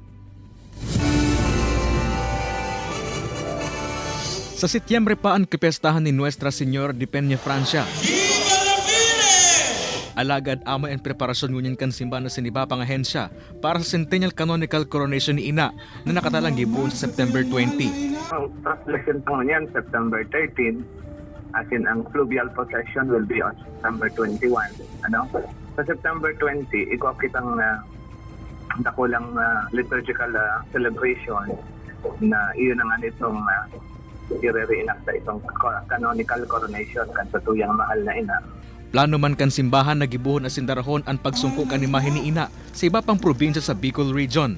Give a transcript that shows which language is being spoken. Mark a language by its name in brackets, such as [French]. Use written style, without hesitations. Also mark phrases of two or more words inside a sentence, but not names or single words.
[Bikol] Sa Setyembre pa ang kapestahan ni Nuestra Señora de Peña Francia. Alagad amay ang preparasyon ngunyan kan simbahan na siniba pang ahensya para sa Centennial Canonical Coronation ni Ina na nakatalang gibuon sa September 20. Ang translation po niyan, September 13, as in ang [English] fluvial procession will be on September 21. [Bikol] Sa September 20, ikaw kitang dakulang [English] liturgical celebration [Bikol] na iyon ang itong i-reenact sa itong canonical coronation kan sa tuyang mahal na Ina. Plano man kan simbahan na gibuhon asin darahon ang pagsungko kan imahe ni Ina sa iba pang probinsya sa Bicol Region.